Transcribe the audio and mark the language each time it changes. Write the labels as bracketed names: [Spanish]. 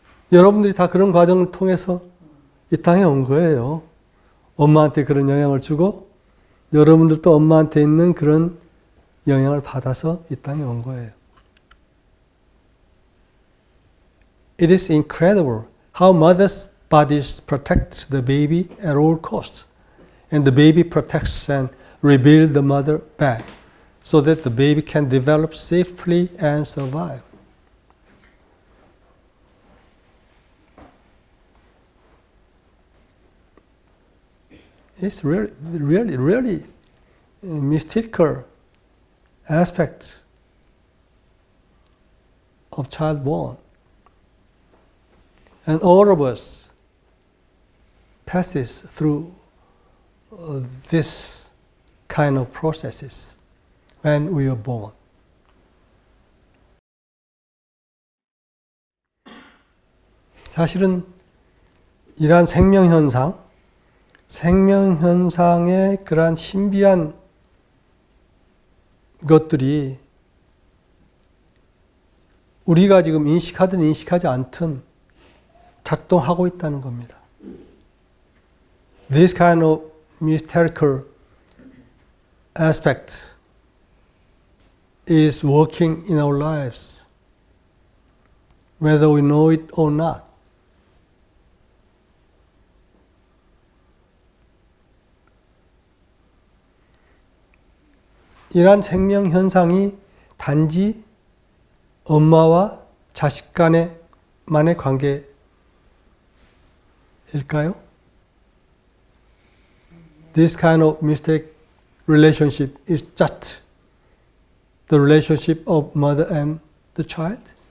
[Korean] 여러분들이 다 그런 과정을 통해서 이 땅에 온 거예요. 엄마한테 그런 영향을 주고 여러분들도 엄마한테 있는 그런 영향을 받아서 이 땅에 온 거예요. [English] It is incredible how mothers' bodies protect the baby at all costs, and the baby protects and rebuilds the mother back, so that the baby can develop safely and survive. It's really mystical aspect of child born. And all of us passes through this kind of processes when we are born. [Korean] 사실은 이러한 생명현상의 그러한 신비한 것들이 우리가 지금 인식하든 인식하지 않든 작동하고 있다는 겁니다. [English] This kind of mystical aspect is working in our lives, whether we know it or not. [Korean] 이러한 생명 현상이 단지 엄마와 자식 간의만의 관계일까요? [English] This kind of mystic relationship is just the relationship of mother and the child?